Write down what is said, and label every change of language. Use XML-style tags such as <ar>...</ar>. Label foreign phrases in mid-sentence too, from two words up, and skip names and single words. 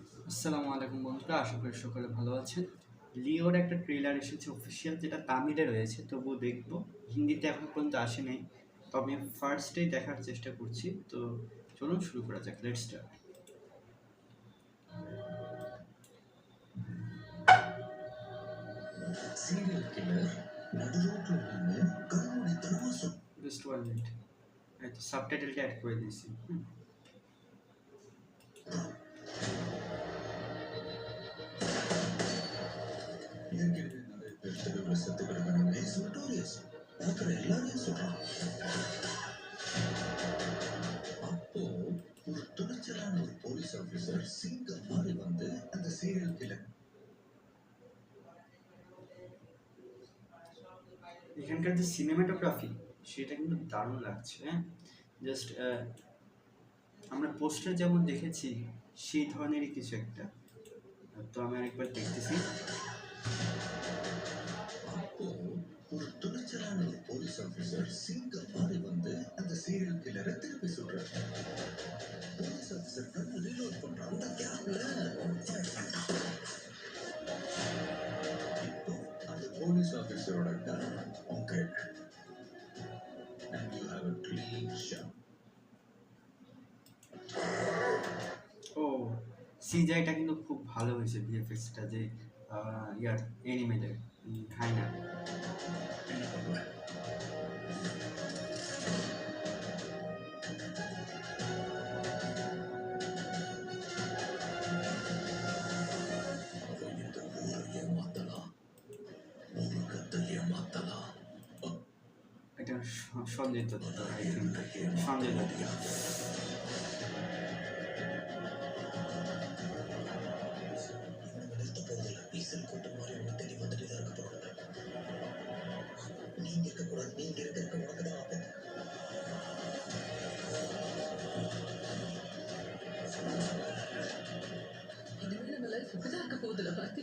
<bn>আসসালামু আলাইকুম বন্ধুরা, আশা করি সকলে ভালো আছেন। লিওর একটা ট্রেলার এসেছে অফিসিয়াল, যেটা তামিলে রয়েছে, তবুও দেখবো। হিন্দিতে এখন পর্যন্ত আসে নাই, তবে ফার্স্টেই দেখার চেষ্টা করছি। তো চলুন শুরু করা যাক,</bn> <en>Let's start. serial killer</en> <te>నడురోడ్లో నిన్ను కన్నుడి తరువాత</te> <bn>জাস্ট 1 মিনিট, এই তো সাবটাইটেলটা অ্যাড করে দিয়েছি।</bn> <ta>ஏற்கனவே நிறைய பேர் தெருவில் செத்து கிடக்கணும்</ta> <en>is notorious</en> <ta>பார்க்குற எல்லாரையும் சொல்றான். அப்போ ஒரு துணிச்சலான ஒரு</ta> <en>police officer</en> <ta>சிங்கம் மாறி வந்து அந்த</ta> <en>serial killer</en> <bn>এখানকার যে সিনেমাটোগ্রাফি সেটা কিন্তু দারুণ লাগছে। জাস্ট আমরা পোস্টার যেমন দেখেছি সেই ধরনেরই কিছু একটা। তো আমি আরেকবার দেখতেছি।</bn> <ta>அப்போ ஒரு துணிச்சலான ஒரு</ta> <en>police officer</en> <ta>சிங்கம் மாறி வந்து அந்த</ta> <en>serial killer-ai</en> <ta>திருப்பி சொல்றாரு.</ta> <en>police officer</en> <ta>கண்ணு ரீலோட் பண்றான். அந்த கேப்ல இப்போ அந்த</ta> <en>police officer-oda gun</en> <ta>உன் கையில</ta> <en>and you have a clean shot.</en> <bn>ও, সিজিআইটা কিন্তু খুব ভালো হয়েছে, ভিএফএক্সটা যে ইয়ার অ্যানিমেলের হাইনা।</bn> <ta>என்ன பண்ணுவேன்? அவன் இந்த ஊரை ஏமாத்தலாம், உலகத்தை ஏமாத்தலாம்.</ta> <bn>এটা সঞ্জয় দত্ত,</bn> <en>I think</en> <bn>সঞ্জয় দত্ত।</bn> <ta>நிறுத்த போவதில்லை. ஈசல் கூட்டம் மாதிரி ஒன்று தேடி வந்துட்டு தான் இருக்க போறாங்க. நீங்க இருக்கக்கூடாது. நீங்க இருக்க உனக்கு தான் ஆபத்து. இனிமே நம்ம லைஃப் இப்படிதான் இருக்க போகுதுல பாத்தி.</ta>